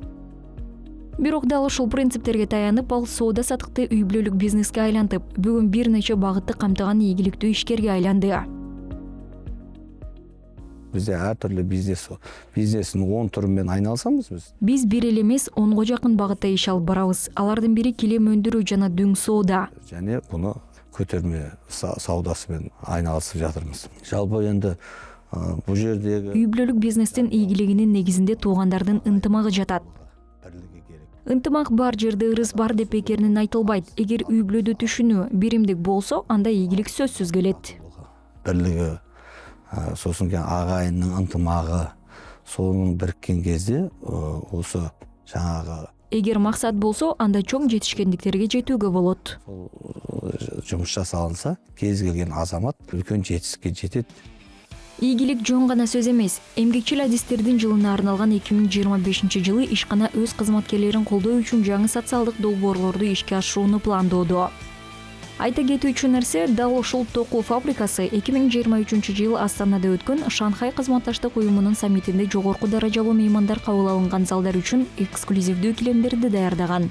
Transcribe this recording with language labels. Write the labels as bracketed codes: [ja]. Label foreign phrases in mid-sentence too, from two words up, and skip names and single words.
[ky] Бирок дал ушул принциптерге таянып, ал соода сатыкты үй бүлөлүк бизнеске айлантып, бүгүн бир нече багытты камтыган ийгиликтүү ишкерге айланды. Бизде ар түрлүү бизнестин 10 түрүнөн айналысабыз биз. Биз бир эле эмес, 10го жакын багытта иш алып барабыз. Алардын бири килем өндүрүү жана дүң соода. [kk] Және буну көтөрмө саудасы менен айналысып жатырмыз. Жалпы енді бул жердеги [ky] үй бүлөлүк бизнестин ийгилигинин негизинде туугандардын ынтымагы жатат. Ынтымак бар жерде ырыс бар деп бекеринен айтылбайт. Эгер үй бүлөдө түшүнүү, биримдик болсо, анда ийгилик сөзсүз келет. [kk] Бирлиги, сосын агайындын ынтымагы, сонун бириккен кезде осы жаңағы [ky] Эгер максат болсо, анда чоң жетишкендиктерге жетүүгө болот. [kk] Жумуш жасалынса, кез келген азамат үлкен жетістікке жетет. [ky] Ийгилик жөн гана сөз эмес. Эмгекчил адистердин жылына арналган 2025 жылы ишкана өз кызматкерлерин колдоо үчүн жаңы социалдык долбоорлорду ишке ашырууну пландоодо. Айта кетүүчү нерсе, дал ушул токуу фабрикасы 2023 жыл Астанада өткөн Шанхай кызматташтык уюмунун саммитинде жогорку даражалуу меймандар кабыл алынган залдар үчүн эксклюзивдүү килемдерди даярдаган.